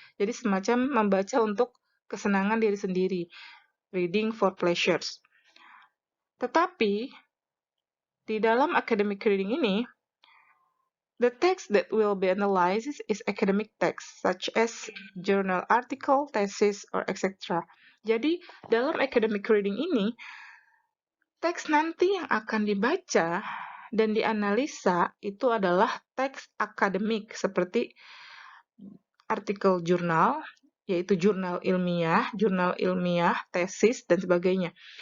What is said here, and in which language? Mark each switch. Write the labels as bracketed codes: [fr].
[id] Jadi semacam membaca untuk kesenangan diri sendiri. [en] Reading for pleasures. [id] Tetapi di dalam academic reading ini, [en] the text that will be analyzed is academic text, such as journal article, thesis, or etc. [id] Jadi, dalam academic reading ini, teks nanti yang akan dibaca dan dianalisa itu adalah teks akademik, seperti artikel jurnal, yaitu jurnal ilmiah, tesis, dan sebagainya.